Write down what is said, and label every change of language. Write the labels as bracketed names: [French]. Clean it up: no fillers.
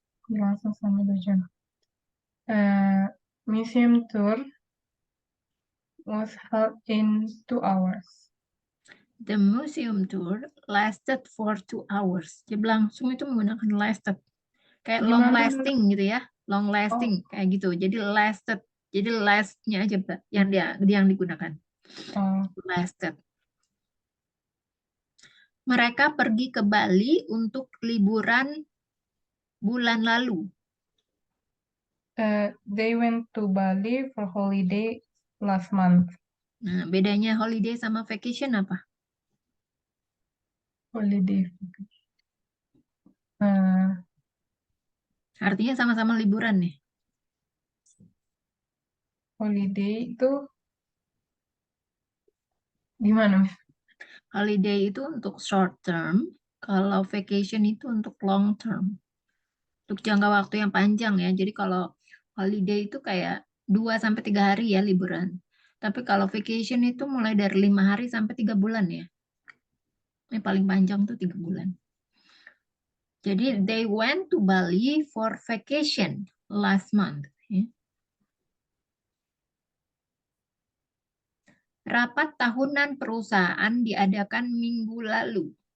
[Indonesian] Langsung sama 2 jam. [English] Museum tour was held in 2 hours. The museum tour lasted for 2 hours. [Indonesian] Jadi berlangsung itu menggunakan lasted. Kayak long Gimana? lasting gitu ya. Long Oh, lasting kayak gitu. Jadi lasted. Jadi lastnya aja Mbak, yang digunakan. oh, [English] Lasted. [Indonesian] Mereka pergi ke Bali untuk liburan bulan lalu. [English] they went to Bali for holiday last month. [Indonesian] Nah, bedanya holiday sama vacation apa? [English] Holiday. Eh, [Indonesian] Artinya sama-sama liburan nih. holiday itu gimana, Miss? Holiday itu untuk short term, kalau vacation itu untuk long term. Untuk jangka waktu yang panjang ya. Jadi kalau holiday itu kayak 2 sampai 3 hari ya liburan. Tapi kalau vacation itu mulai dari 5 hari sampai 3 bulan ya. Yang paling panjang tuh 3 bulan. [English] Jadi they went to Bali for vacation last month. [Indonesian] Ya. Rapat tahunan perusahaan diadakan minggu lalu.